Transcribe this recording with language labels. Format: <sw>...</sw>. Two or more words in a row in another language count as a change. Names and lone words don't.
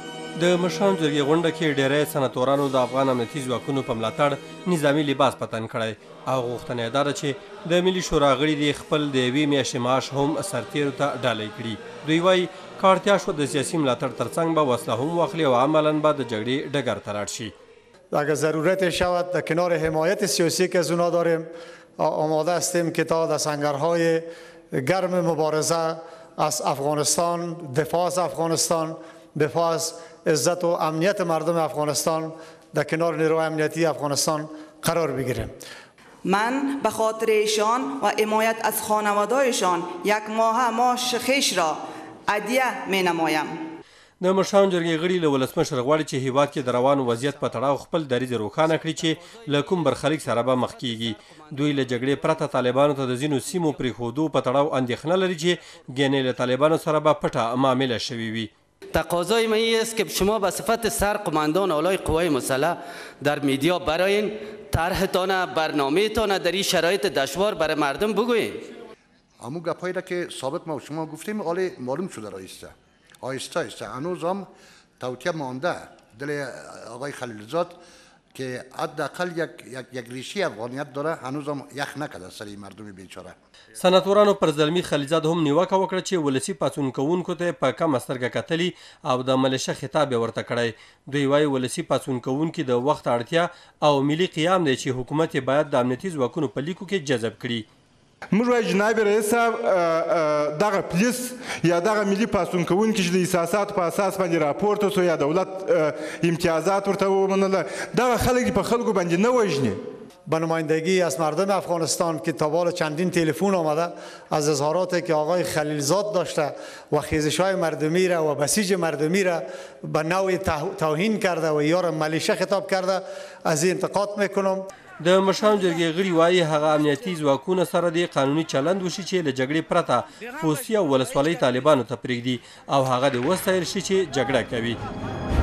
<ps>د مشرانو جرګې غونډه کې ډیری سناتورانو د افغان امنیتي ځواکونو په ملاتړ نظامي لباس په تن کړی او غوښتنه یې دا ده چې د ملي شورا غړي دې خپل د یوې میاشتې معاش هم سرتیرو ته ډالۍ کړي. دوی وایي که اړتیا شوه د سیاسي ملاتړ ترڅنګ به وسله هم واخلي او عملا به د جګړې ډګر ته لاړ شي.</ps> <fa>اگر ضرورت شود در کنار حمایت سیاسی که از اونا داریم آماده هستیم که تا در سنگرهای گرم مبارزه از افغانستان، دفاع از افغانستان، دفاع از عزت و امنیت مردم افغانستان در کنار نیروهای امنیتی افغانستان قرار بگیریم. من به خاطر ایشان و حمایت از خانواده‌شان یک ماه معاش خویش را هدیه می نمایم.</fa> <ps>د مشرانو جرګې غړي له ولسمشر غواړي چې هیواد کې د روانو وضعیت په تړاو خپل دریځ روښانه کړي چې له کوم برخلیک سره به مخ کیږي. دوی له جګړې پرته طالبانو ته د ځینو سیمو پرېښودو په تړاو اندېښنه لري چې ګنې له طالبانو سره به پټه معامله شوې وي.</ps> <fa>تقاضای من این است که شما به صفت سرقماندان اعلای قوای مسلح در میدیا براین طرحتان برنامهتان در این شرایط دشوار برای مردم بگویید. همو گپایی را که سابق ما و شما گفتیم حالا معلوم شده رایسته آهسته هنوز هم توطیه مانده دل آقای خلیلزاد که حداقل یک ریشه افغانیت داره هنوز هم یخ نکرده سر مردم بیچاره.</fa> <ps>سناتورانو پر زلمی خلیلزاد هم نیوکه وکړه چې ولسی پاڅون کوونکو ته په کمه سترګه کتلي او د ملیشه خطاب یې ورته کړی. دوی وایي ولسی پاڅون کوونکي د وخت اړتیا او ملي قیام دی چې حکومت باید د امنیتي ځواکونو په لیکو کې جذب کړي. موږ وایو جناب رئیس صاحب دغه پولیس یا دغه ملي پاڅون کوونکي چې د احساساتو په اساس باندې راپورته سو یا دولت امتیازات ورته ومنله دغه خلک په خلکو باندې نه وژني.</ps> <fa>به نمایندگی از مردم افغانستان که تا بال چندین تلفن آمده از اظهاراتی که آقای خلیلزاد داشته و خیزش‌های مردمی را و بسیج مردمی را به نوعی توهین کرده و یا را ملیشه خطاب کرده از این انتقاد میکنم.</fa> <ps>د مشرانو جرګې غړي وایي هغه امنیتي ځواکونه سره د قانوني چلند وشي چې له جګړې پرته پوستي او ولسوالۍ طالبانو ته پرېږدي او هغه د وستایل شي چې جګړه کوي.</ps>